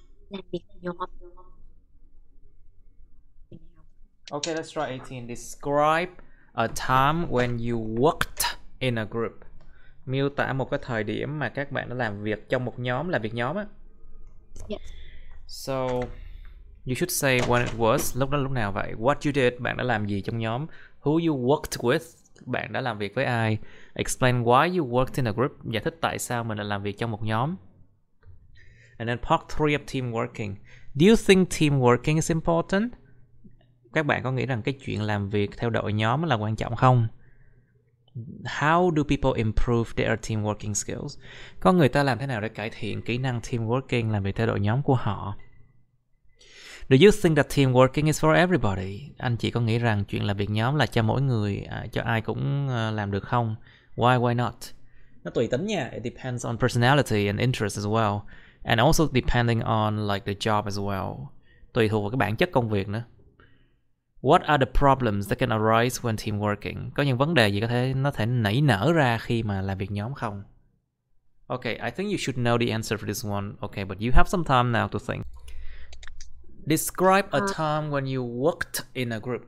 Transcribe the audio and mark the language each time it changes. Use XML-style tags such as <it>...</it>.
<vi>Làm việc nhóm.</vi> <en>Okay, let's try 18. Describe a time when you worked in a group.</en> <vi>Miêu tả một cái thời điểm mà các bạn đã làm việc trong một nhóm, làm việc nhóm á.</vi> <en>Yes. So you should say when it was.</en> <vi>Lúc đó lúc nào vậy?</vi> <en>What you did,</en> <vi>bạn đã làm gì trong nhóm?</vi> <en>Who you worked with,</en> <vi>bạn đã làm việc với ai?</vi> <en>Explain why you worked in a group,</en> <vi>giải thích tại sao mình đã làm việc trong một nhóm.</vi> <en>And then part 3 of team working. Do you think team working is important?</en> <vi>Các bạn có nghĩ rằng cái chuyện làm việc theo đội nhóm là quan trọng không?</vi> <en>How do people improve their team working skills?</en> <vi>Có người ta làm thế nào để cải thiện kỹ năng team working, làm việc theo đội nhóm của họ?</vi> <en>Do you think that team working is for everybody?</en> <vi>Anh chị có nghĩ rằng chuyện làm việc nhóm là cho mỗi người, cho ai cũng làm được không?</vi> <en>Why not?</en> <vi>Nó tùy tính nha.</vi> <en>It depends on personality and interest as well. And also depending on like the job as well.</en> <vi>Tùy thuộc vào cái bản chất công việc nữa.</vi> <en>What are the problems that can arise when team working?</en> <vi>Có những vấn đề gì nó thể nảy nở ra khi mà làm việc nhóm không?</vi> <en>Okay, I think you should know the answer for this one. Okay, but you have some time now to think. Describe a time when you worked in a group.</en>